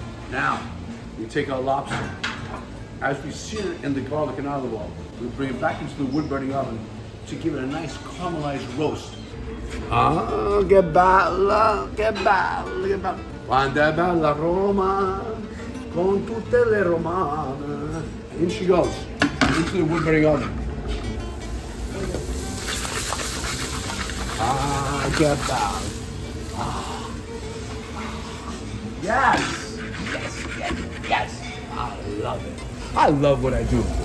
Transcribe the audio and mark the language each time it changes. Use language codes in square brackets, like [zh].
[en] Now, we take our lobster. As we sear it in the garlic and olive oil, we bring it back into the wood-burning oven to give it a nice caramelized roast. [it] Ah, che bella, che bella, che bella. Quando è bella Roma, con tutte le romane. [en] And in she goes, into the wood-burning oven. Ah, get down. Yes! Yes, yes, yes. I love it. I love what I do.